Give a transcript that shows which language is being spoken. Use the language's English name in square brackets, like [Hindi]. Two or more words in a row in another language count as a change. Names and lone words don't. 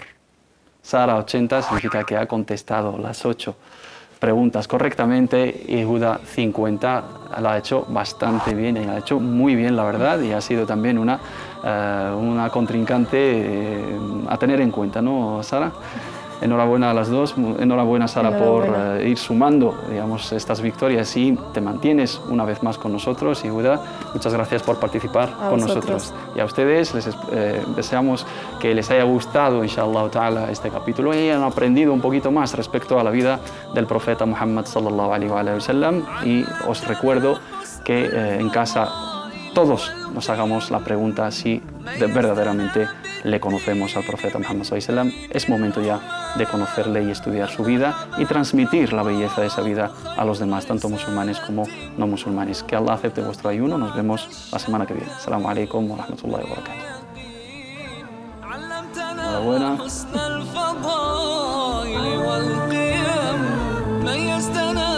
[Spanish] Sara 80 significa que ha contestado las 8 preguntas correctamente y Judá 50 la ha hecho bastante bien y la ha hecho muy bien, la verdad, y ha sido también una contrincante a tener en cuenta, ¿no, Sara? Enhorabuena a las dos, enhorabuena Sara por ir sumando, digamos, estas victorias y te mantienes una vez más con nosotros. Y Judá, muchas gracias por participar con nosotros. Y a ustedes les deseamos que les haya gustado, [Arabic] إن شاء الله تعالى, [Spanish] este capítulo y hayan aprendido un poquito más respecto a la vida del profeta Muhammad [Arabic] صلى الله عليه وسلم. [Spanish] Y os recuerdo que en casa todos nos hagamos la pregunta si verdaderamente le conocemos al profeta Muhammad [Arabic] صلى الله عليه وسلم. [Spanish] Es momento ya de conocerle y estudiar su vida y transmitir la belleza de esa vida a los demás, tanto musulmanes como no musulmanes. Que Allah acepte vuestro ayuno. Nos vemos la semana que viene. [Arabic] السلام عليكم ورحمة الله وبركاته.